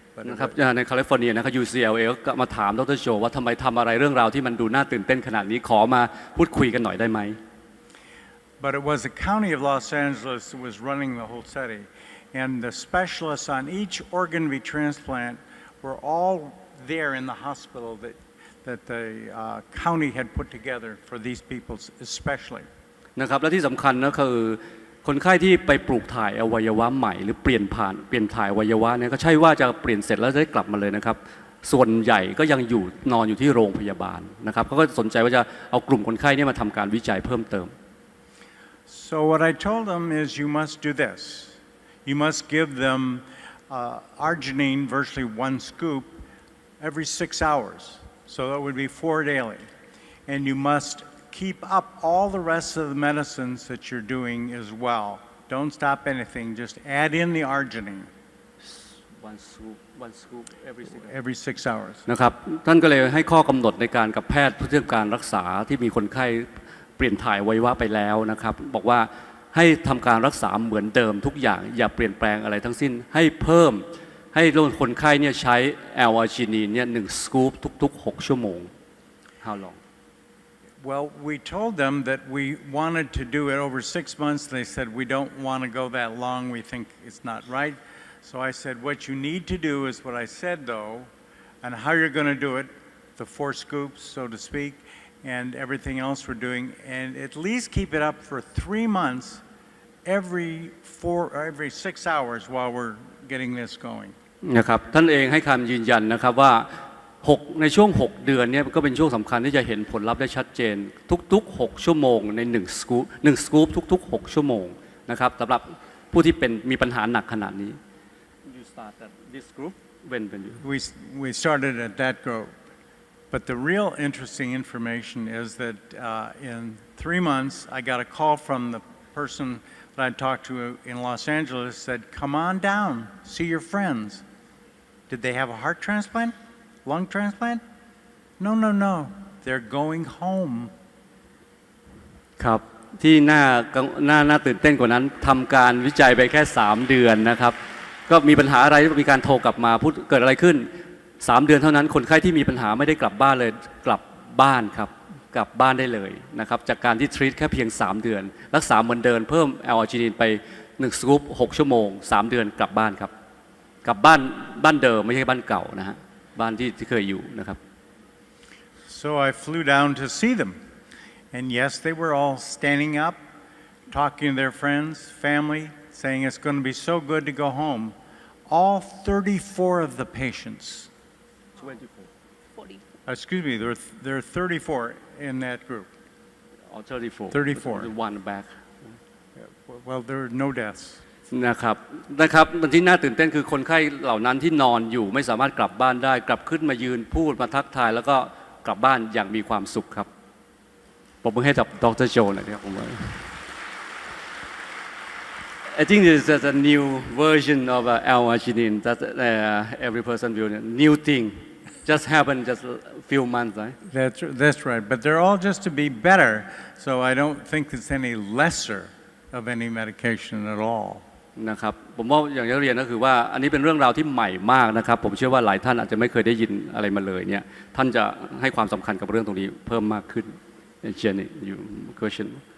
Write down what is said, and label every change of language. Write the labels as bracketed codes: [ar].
[th] นะครับในแคลิฟอร์เนียนะครับ UCLA ก็มาถามดร.โจว่าทำไมทำอะไรเรื่องราวที่มันดูน่าตื่นเต้นขนาดนี้ขอมาพูดคุยกันหน่อยได้ไหม [en] But it was the county of Los Angeles that was running the whole study, and the specialists on each organ retransplant were all there in the hospital that the county had put together for these people especially. [th] นะครับ และที่สำคัญนะคือคนไข้ที่ไปปลูกถ่ายอวัยวะใหม่หรือเปลี่ยนถ่ายอวัยวะเนี่ยก็ใช่ว่าจะเปลี่ยนเสร็จแล้วจะได้กลับมาเลยนะครับส่วนใหญ่ก็ยังนอนอยู่ที่โรงพยาบาลนะครับเขาก็สนใจว่าจะเอากลุ่มคนไข้นี่มาทำการวิจัยเพิ่มเติม [en] So what I told them is you must do this. You must give them arginine, virtually 1 scoop, every 6 hours. So that would be 4 daily. And you must keep up all the rest of the medicines that you're doing as well. Don't stop anything. Just add in the arginine. 1 scoop every 6 hours. [th] นะครับท่านก็เลยให้ข้อกำหนดในการกับแพทย์เพื่อการรักษาที่มีคนไข้เปลี่ยนถ่ายอวัยวะไปแล้วนะครับบอกว่าให้ทำการรักษาเหมือนเดิมทุกอย่างอย่าเปลี่ยนแปลงอะไรทั้งสิ้นให้เพิ่มให้คนไข้เนี่ยใช้ L-arginine เนี่ย1 scoop ทุกๆ6 ชั่วโมง [en] How long? Well, we told them that we wanted to do it over 6 months. They said, we don't want to go that long. We think it's not right. So I said, what you need to do is what I said, though, and how you're going to do it, the 4 scoops, so to speak, and everything else we're doing, and at least keep it up for 3 months every 6 hours while we're getting this going. [th] นะครับท่านเองให้คำยืนยันนะครับว่าในช่วง6เดือนนี้ก็เป็นช่วงสำคัญที่จะเห็นผลลัพธ์ได้ชัดเจนทุกๆ6ชั่วโมงใน1สกู๊ปทุกๆ6ชั่วโมงนะครับสำหรับผู้ที่มีปัญหาหนักขนาดนี้ [en] You started this group when you We started at that group, but the real interesting information is that in 3 months I got a call from the person that I talked to in Los Angeles said, come on down, see your friends. Did they have a heart transplant? Lung transplant? No. They're going home. [th] ครับที่น่าตื่นเต้นกว่านั้นทำการวิจัยไปแค่3เดือนนะครับก็มีปัญหาอะไรมีการโทรกลับมาพูดเกิดอะไรขึ้น3เดือนเท่านั้นคนไข้ที่มีปัญหาไม่ได้กลับบ้านเลยกลับบ้านครับกลับบ้านได้เลยนะครับจากการที่ทรีตแค่เพียง3เดือนรักษาเหมือนเดิมเพิ่มแอลอาร์จินินไป1สกู๊ป6ชั่วโมง3เดือนกลับบ้านครับกลับบ้านเดิมไม่ใช่บ้านเก่านะฮะบ้านที่เคยอยู่นะครับ [en] So I flew down to see them, and yes, they were all standing up, talking to their friends, family, saying it's going to be so good to go home. All 34 of the patients. 44. Excuse me, there are 34 in that group. Oh, 34. 34. One back. Well, there are no deaths. [th] นะครับที่น่าตื่นเต้นคือคนไข้เหล่านั้นที่นอนอยู่ไม่สามารถกลับบ้านได้กลับขึ้นมายืนพูดมาทักทายแล้วก็กลับบ้านอย่างมีความสุขครับปรบมือให้กับดร.โจหน่อยครับผมว่า [en] I think this is a new version of L-arginine that every person will new thing just happened just a few months right That's right, but they're all just to be better, so I don't think it's any lesser of any medication at all. [th] นะครับผมว่าอย่างที่เรียนก็คือว่าอันนี้เป็นเรื่องราวที่ใหม่มากนะครับผมเชื่อว่าหลายท่านอาจจะไม่เคยได้ยินอะไรมาเลยเนี่ยท่านจะให้ความสำคัญกับเรื่องตรงนี้เพิ่มมากขึ้น [en] Jenny you question